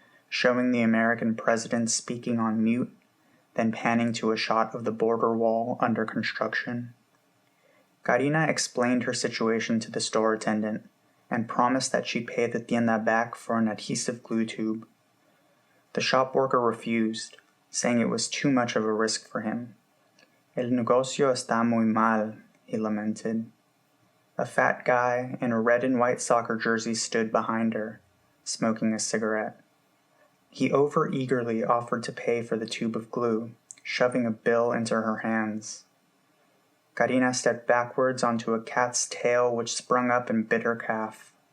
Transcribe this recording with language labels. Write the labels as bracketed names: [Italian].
[English] showing the American president speaking on mute, then panning to a shot of the border wall under construction. Karina explained her situation to the store attendant and promised that she'd pay the tienda back for an adhesive glue tube. The shop worker refused, saying it was too much of a risk for him. [Spanish] El negocio está muy mal, [English] he lamented. A fat guy in a red and white soccer jersey stood behind her, smoking a cigarette. He over-eagerly offered to pay for the tube of glue, shoving a bill into her hands. Karina stepped backwards onto a cat's tail which sprung up and bit her calf.